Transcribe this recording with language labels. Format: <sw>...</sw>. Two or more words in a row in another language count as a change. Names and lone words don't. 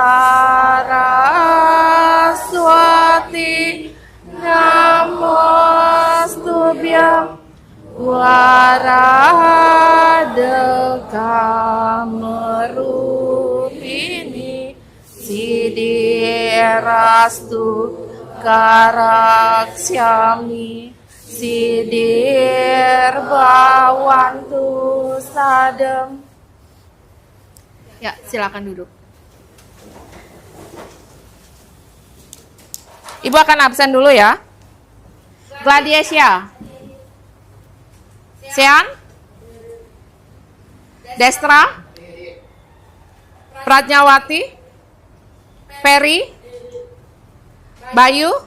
<sa>Saraswati Namostubhyam Waradeka Merupini Siddhirastu Karaksyami Sidir Bawantu Sadem.</sa> <id>Ya, silakan duduk. Ibu akan absen dulu ya. Gladiesia, Sean, Destra, Pratnyawati, Peri, Bayu.</id>